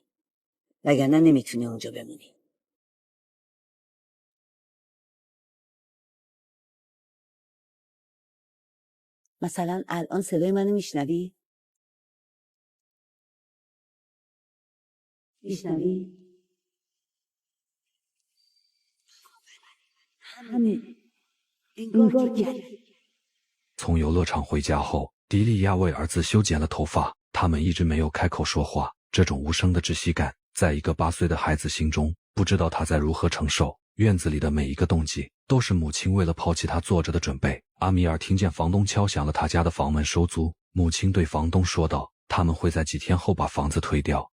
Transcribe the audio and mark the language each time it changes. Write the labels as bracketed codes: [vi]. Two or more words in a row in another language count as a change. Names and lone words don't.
[fa] وگرنه نمیتونی اونجا بمونی. مثلا الان صدای منو میشنوی؟ میشنوی؟ همین انگار که [zh] 从游乐场回家后，迪利亚为儿子修剪了头发，他们一直没有开口说话。这种无声的窒息感，在一个8岁的孩子心中，不知道他在如何承受。院子里的每一个动静，都是母亲为了抛弃他做着的准备。阿米尔听见房东敲响了他家的房门收租，母亲对房东说道，他们会在几天后把房子推掉。